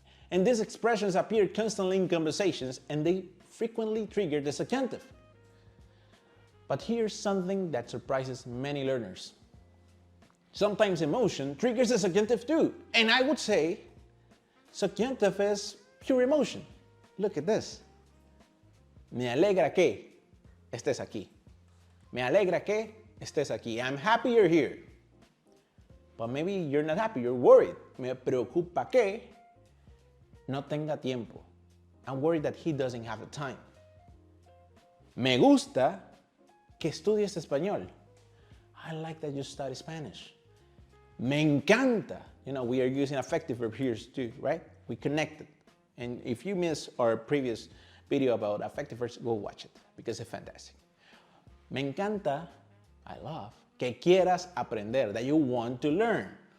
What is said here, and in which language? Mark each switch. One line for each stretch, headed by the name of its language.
English: And these expressions appear constantly in conversations and they frequently trigger the subjunctive. But here's something that surprises many learners. Sometimes emotion triggers the subjunctive too. And I would say subjunctive is pure emotion. Look at this.
Spanish: Me alegra que estés aquí. Me alegra que estés aquí.
English: I'm happy you're here. But maybe you're not happy, you're worried.
Spanish: Me preocupa que no tenga tiempo.
English: I'm worried that he doesn't have the time.
Spanish: Me gusta que estudies español.
English: I like that you study Spanish.
Spanish: Me encanta.
English: You know, we are using affective verb here too, right? We connected. And if you miss our previous video about affective verbs, go watch it because it's fantastic.
Spanish: Me encanta,
English: I love,
Spanish: que quieras aprender,
English: that you want to learn.